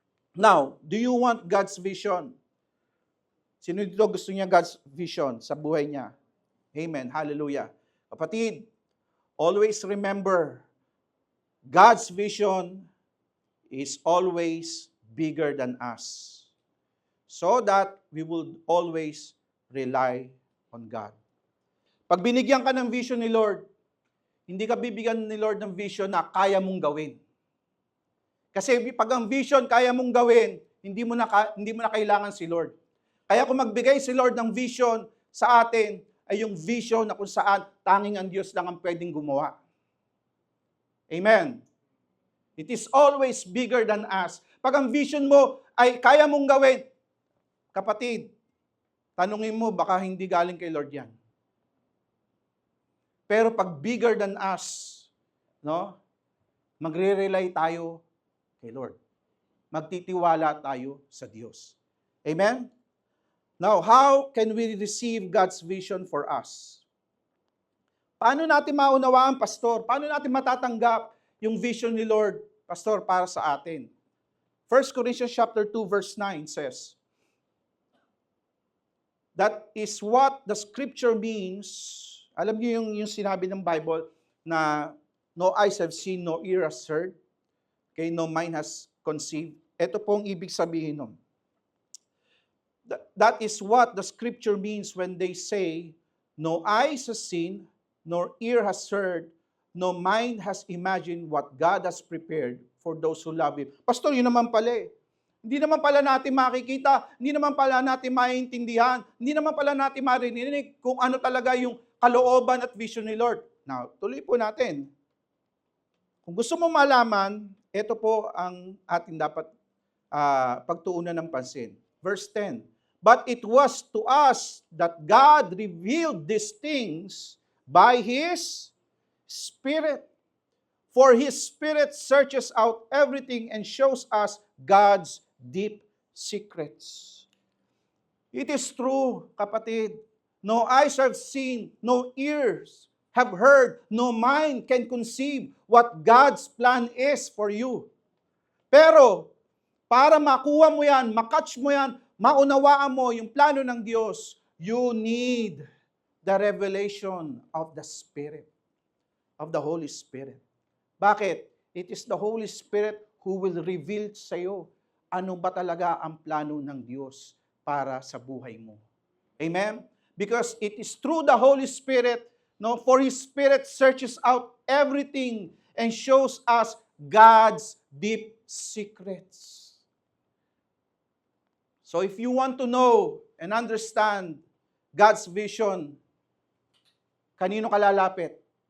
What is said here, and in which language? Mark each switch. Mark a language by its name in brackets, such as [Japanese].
[English] Now, do you want God's vision? [Filipino] Sino dito gusto niya God's vision sa buhay niya? Amen. Hallelujah. [English] Kapatid, always remember, God's vision is always bigger than us. So that we will always rely on God. [Filipino] Pag binigyan ka ng vision ni Lord, hindi ka bibigyan ni Lord ng vision na kaya mong gawin. Kasi pag ang vision kaya mong gawin, hindi mo na kailangan si Lord. Kaya kung magbigay si Lord ng vision sa atin, ay yung vision na kung saan tanging ang Diyos lang ang pwedeng gumawa. Amen. [English] It is always bigger than us. [Filipino] Pag ang vision mo ay kaya mong gawin, kapatid, tanungin mo, baka hindi galing kay Lord yan. Pero pag [English] bigger than us, [Filipino] no, magre-rely tayo kay Lord. Magtitiwala tayo sa Diyos. Amen? [English] Now, how can we receive God's vision for us? [Filipino] Paano natin maunawaan, Pastor? Paano natin matatanggap yung vision ni Lord, Pastor, para sa atin? [English] 1 Corinthians chapter 2, verse 9 says, that is what the scripture means. [Filipino] Alam niyo yung sinabi ng Bible na [English] no eyes have seen, no ear has heard, okay, no mind has conceived. [Filipino] Ito pong ibig sabihin nun. [English] That is what the scripture means when they say, no eyes has seen, nor ear has heard, no mind has imagined what God has prepared for those who love Him. [Filipino] Pastor, yun naman pala eh. Hindi naman pala natin makikita, hindi naman pala natin maintindihan, hindi naman pala natin marinig kung ano talaga yung kalooban at vision ni Lord. Now, tuloy po natin. Kung gusto mo malaman, ito po ang ating dapat pagtuunan ng pansin. [English] Verse 10, but it was to us that God revealed these things by His Spirit. For His Spirit searches out everything and shows us God's deep secrets. It is true, kapatid. No eyes have seen, no ears have heard, no mind can conceive what God's plan is for you. [Filipino] Pero, para makuha mo yan, makatch mo yan, maunawaan mo yung plano ng Diyos, [English] you need the revelation of the Spirit, of the Holy Spirit. [Filipino] Bakit? [English] It is the Holy Spirit who will reveal [Filipino] sa iyo ano ba talaga ang plano ng Diyos para sa buhay mo. Amen? [English] Because it is through the Holy Spirit, no, for His Spirit searches out everything and shows us God's deep secrets. So if you want to know and understand God's vision, [Filipino] kanino ka lalapit?